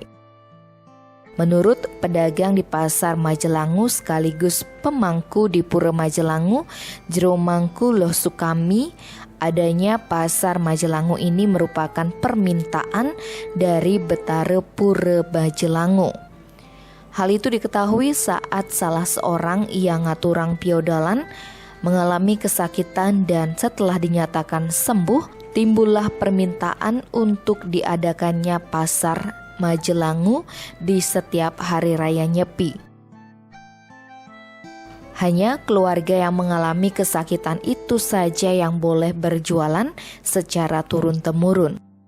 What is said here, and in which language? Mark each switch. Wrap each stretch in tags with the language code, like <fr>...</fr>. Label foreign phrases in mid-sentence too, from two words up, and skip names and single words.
<id>Menurut pedagang di Pasar Majelangu sekaligus pemangku di Pura Majelangu, Jero Mangku Loh Sukami, adanya Pasar Majelangu ini merupakan permintaan dari Betara Pura Majelangu. Hal itu diketahui saat salah seorang yang</id> <ban>ngaturang piodalan</ban> <id>mengalami kesakitan dan setelah dinyatakan sembuh, timbullah permintaan untuk diadakannya Pasar Majelangu di setiap Hari Raya Nyepi. Hanya keluarga yang mengalami kesakitan itu saja yang boleh berjualan secara turun-temurun.</id>